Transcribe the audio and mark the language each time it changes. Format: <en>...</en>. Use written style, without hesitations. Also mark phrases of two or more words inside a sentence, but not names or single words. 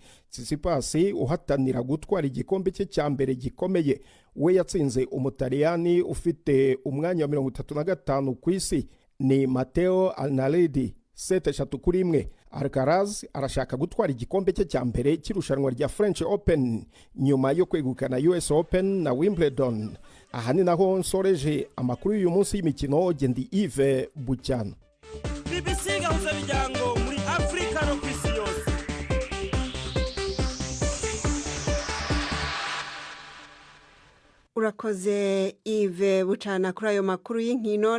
<rw>Tsitsipas uhatanira gutwara igikombe cye cya mbere gikomeye, we yatsinze umutaliyani ufite umwanya wa 35 ku isi ni Matteo Alnaldi 7-1. Alcaraz arashaka gutwara igikombe cye cya mbere cy'irushanwa rya French Open nyuma yo kwegukana US Open na Wimbledon. Aha ni naho nsoreje amakuru y'uyu munsi y'imikino. Gendi Yves Bucyana. BBC gahuza miryango muri Afrika no kwisi yose. Urakoze Yves Bucana kuri ayo makuru y'inkino.</rw>